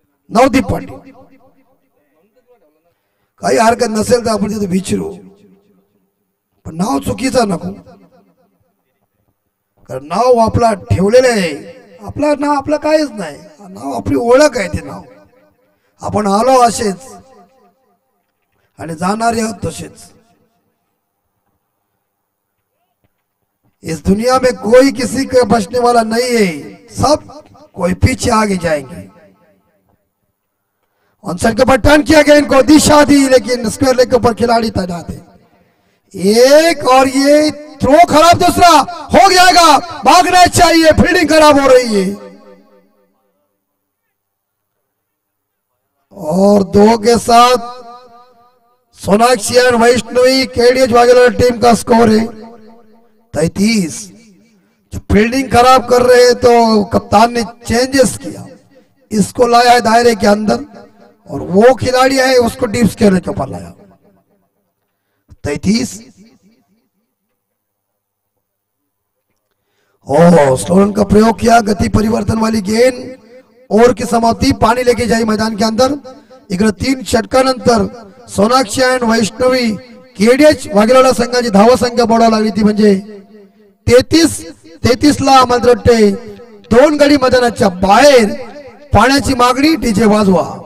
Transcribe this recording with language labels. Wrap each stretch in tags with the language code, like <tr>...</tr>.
<mr>नवदीप पाटील, काही हरकत नसेल तर आपण तिथे विचारू, पण नाव चुकीचं नको, कारण नाव आपला ठेवलेलं आहे। आपला नाव आपलं काहीच नाही, नाव आपली ओळख आहे। ते नाव आपण आलो असेच आणि जाणारे आहोत तसेच।</mr> <hi>इस दुनिया में कोई किसी के बचने वाला नहीं है, सब कोई पीछे आगे जाएंगे। ऑनसाइड के ऊपर टर्न किया गया, इनको दिशा दी, लेकिन स्क्वायर लेग के ऊपर खिलाड़ी तैनात है। एक और ये थ्रो खराब, दूसरा हो जाएगा, भागना चाहिए, फील्डिंग खराब हो रही है। और 2 के साथ सोनाक्षी और वैष्णवी केडीएच वागीलोला टीम का स्कोर है 33। जो फील्डिंग खराब कर रहे हैं तो कप्तान ने चेंजेस किया, इसको लाया है दायरे के अंदर और वो खिलाड़ी है उसको डीप स्क्वायर के ऊपर लाया। 33 स्लो रन का प्रयोग किया, गति परिवर्तन वाली गेंद, ओव्हर की समाप्ति, पाणी लेके जाई मैदान के अंदर।</hi> <mr>इकडे 3 षटकानंतर सोनाक्षी आणि वैष्णवी केडीएच वागीलोला संघाची धावसंख्या वाढवायला लागली ती म्हणजे 33 ला मात्र 2 गडी मैदानाच्या बाहेर। पाण्याची मागणी, डीजे वाजवा।</mr>